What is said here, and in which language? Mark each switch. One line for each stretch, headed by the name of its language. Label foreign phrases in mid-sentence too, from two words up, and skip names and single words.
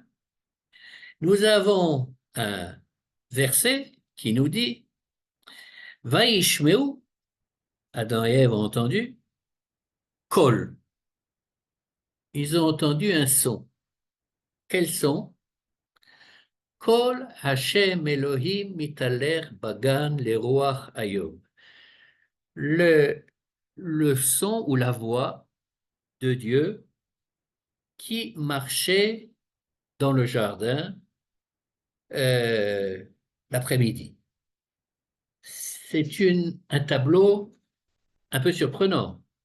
French: Nous avons un verset qui nous dit Vaishmeu, Adam et Ève ont entendu, Kol. Ils ont entendu un son. Quel son?
Hebrew: קול השם אלוהים מתהלך בגן לרוח היום.
French: Le son ou la voix de Dieu qui marchait dans le jardin euh, l'après-midi. C'est un tableau un peu surprenant.